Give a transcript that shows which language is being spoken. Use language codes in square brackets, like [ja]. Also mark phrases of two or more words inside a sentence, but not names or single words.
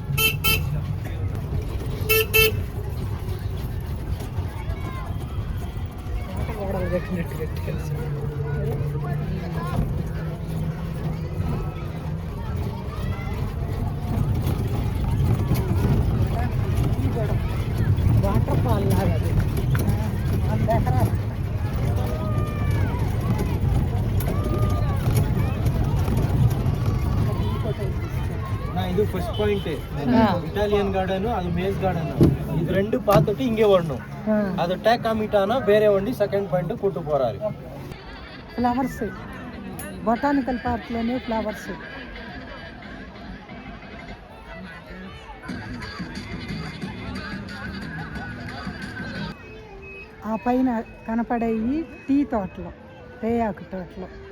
[te] గోడలు కట్టినట్టు కట్టేసి [en] water fall [te] లాగా అది 100 ఎకరాలు. [kn] ಇದು [en] first point Italian garden, [kn] ಅದು [en] maze garden. [ta] ಇದು ரெண்டு பார்த்துட்டு இங்கே வரணும். அது டேக் காமிட்டானா வேற வண்டி [en] second point [ta] கூட்டு போறாரு. [en] flowers botanical [te] పార్క్లోనే ఫ్లవర్స్. ఆ పైన కనపడేవి టీ తోటలు, తేయాకు తోటలు.